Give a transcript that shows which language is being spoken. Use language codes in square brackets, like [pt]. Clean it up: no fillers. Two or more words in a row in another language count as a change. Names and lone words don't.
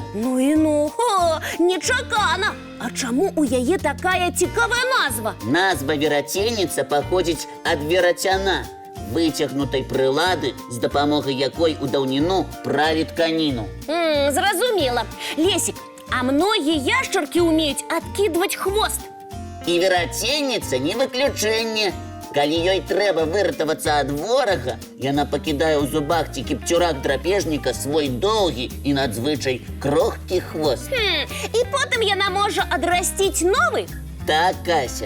[be] Ну і ну, нечакана. А чаму у яе такая цікавая назва? Назва вераценніца паходзіць ад верацяна, выцягнутай прылады, з дапамогай якой у даўніну пралі тканіну. [ru] Зразумела. Лесік, А многие ящерки умеют откидывать хвост. [be] І вераценніца не выключэнне. Калі ёй трэба выратавацца ад ворага, яна пакідае ў зубах ці кіпцюрах драпежніка свой доўгі і надзвычай крохкі хвост. І потым яна можа адрасціць новы? Так, Кася.